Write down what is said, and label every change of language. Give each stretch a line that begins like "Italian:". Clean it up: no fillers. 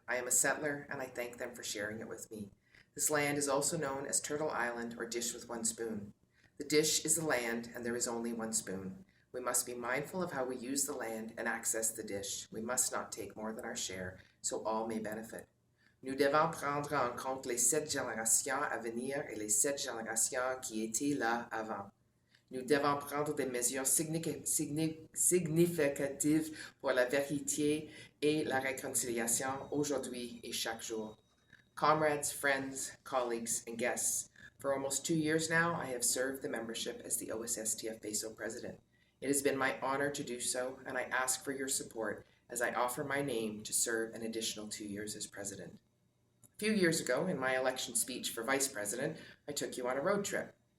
English: I am a settler, and I thank them for sharing it with me. This land is also known as Turtle Island or Dish with One Spoon. The dish is the land, and there is only one spoon. We must be mindful of how we use the land and access the dish. We must not take more than our share, so all may benefit.
French: Nous devons prendre en compte les 7 générations à venir et les 7 générations qui étaient là avant. Nous devons prendre des mesures significatives pour la vérité et la réconciliation aujourd'hui et chaque jour.
English: Comrades, friends, colleagues, and guests, for almost 2 years now, I have served the membership as the OSSTF BASO president. It has been my honor to do so, and I ask for your support as I offer my name to serve an additional 2 years as president. A few years ago, in my election speech for vice president, I took you on a road trip.